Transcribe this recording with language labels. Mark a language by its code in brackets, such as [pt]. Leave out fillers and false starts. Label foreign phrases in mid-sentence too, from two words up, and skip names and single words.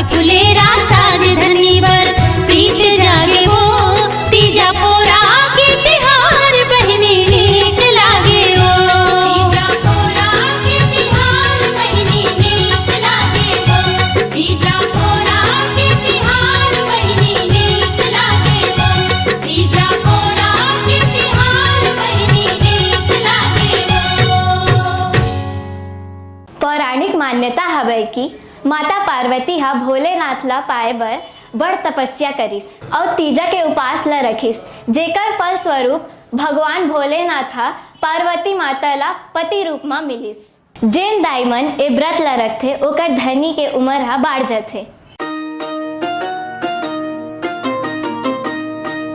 [hne] फुलेरा साजे धनी बर प्रीत जागे वो तीजा पोरा के तिहार बहनी नीक लागे ओ तीजा पोरा के तिहार बहनी नीक लागे ओ तीजा पोरा के तिहार बहनी नीक लागे ओ तीजा पोरा के तिहार बहनी नीक लागे ओ पौराणिक मान्यता हवे की माता पार्वती हा भोलेनाथला पाए बर बड़ तपस्या करिस और तीजा के उपास ला रखिस जेकर फल स्वरूप भगवान भोलेनाथ हा पार्वती माता ला पति रूप में मिलिस। जेन दाईमन ए व्रत ला रखथे ओकर धनी के उमर हा बाढ़ जाथे।